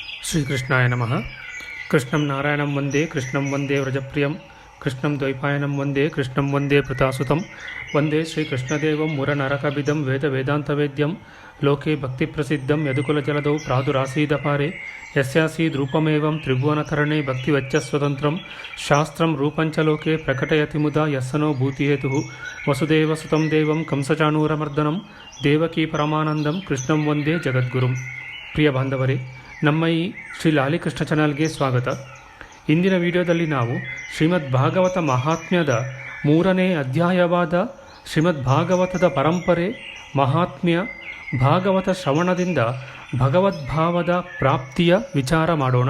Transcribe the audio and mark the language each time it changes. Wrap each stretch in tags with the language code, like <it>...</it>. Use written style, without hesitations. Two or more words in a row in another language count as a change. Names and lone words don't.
<sa>ಶ್ರೀಕೃಷ್ಣಾಯ ನಮಃ. ಕೃಷ್ಣಂ ನಾರಾಯಣಂ ವಂದೇ ಕೃಷ್ಣಂ ವಂದೇ ವ್ರಜಪ್ರಿಯಂ ಕೃಷ್ಣಂ ದ್ವೈಪಾಯನಂ ವಂದೇ ಕೃಷ್ಣಂ ವಂದೇ ಪೃತಾಸುತಂ ವಂದೇ ಶ್ರೀಕೃಷ್ಣದೇವಂ ಮುರನರಕಬಿದಂ ವೇದವೇದಾಂತವೇದ್ಯಂ ಲೋಕೆ ಭಕ್ತಿಪ್ರಸಿದ್ಧಂ ಯದುಕುಲಜಲದೌ ಪ್ರಾದುರಾಸೀದಪಾರೆ ಯಸ್ಯಾಸೀದ್ರೂಪಮೇವಂ ತ್ರಿಭುವನತರಣೆ ಭಕ್ತಿವಚ್ಚಸ್ವತಂತ್ರಂ ಶಾಸ್ತ್ರಂ ರೂಪಂಚ ಲೋಕೆ ಪ್ರಕಟಯತಿ ಮುದಾ ಯಸ್ಸನೋ ಭೂತಿಹೇತುಃ ವಸುದೇವಸುತಂ ದೇವಂ ಕಂಸಚಾಣೂರಮರ್ದನಂ ದೇವಕೀ ಪರಮಾನಂದಂ ಕೃಷ್ಣಂ ವಂದೇ ಜಗದ್ಗುರುಂ.</sa> <kn>ಪ್ರಿಯ ಬಾಂಧವರೇ, ನಮ್ಮ ಈ ಶ್ರೀ ಲಾಲಿಕೃಷ್ಣ ಚಾನಲ್ಗೆ ಸ್ವಾಗತ. ಇಂದಿನ ವಿಡಿಯೋದಲ್ಲಿ ನಾವು ಶ್ರೀಮದ್ ಭಾಗವತ ಮಹಾತ್ಮ್ಯದ 3ನೇ ಅಧ್ಯಾಯವಾದ ಶ್ರೀಮದ್ ಭಾಗವತದ ಪರಂಪರೆ, ಮಹಾತ್ಮ್ಯ, ಭಾಗವತ ಶ್ರವಣದಿಂದ ಭಗವದ್ಭಾವದ ಪ್ರಾಪ್ತಿಯ ವಿಚಾರ ಮಾಡೋಣ.</kn>